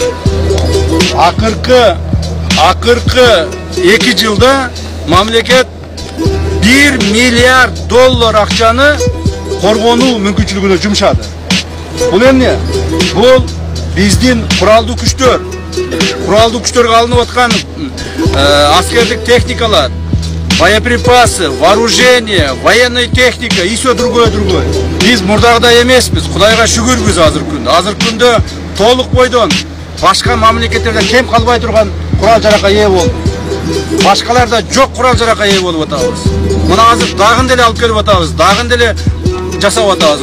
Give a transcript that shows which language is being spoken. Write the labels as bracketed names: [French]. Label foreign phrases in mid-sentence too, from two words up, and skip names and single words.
[Kyrgyz] Акыркы 2 жылда мамлекет 1 миллиард доллар акчаны коргонуу мүмкүнчүлүгүнө жумшады. Бул эмне? Бул биздин куралдуу күчтөргө алынып аткан аскердик техникалар, [Russian] боеприпасы, вооружение, военная техника и все другое. [Kyrgyz] Биз мурдагыдай эмеспиз. Кудайга шүгүрбүз азыркы күндө толук бойдон башка мамлекеттерде кем калбай турган курал-жаракка ээ болду. Башкаларда жок курал-жаракка ээ болуп атабыз. Мына азыр дагын деле алып келип атабыз, дагын деле жасап атабыз.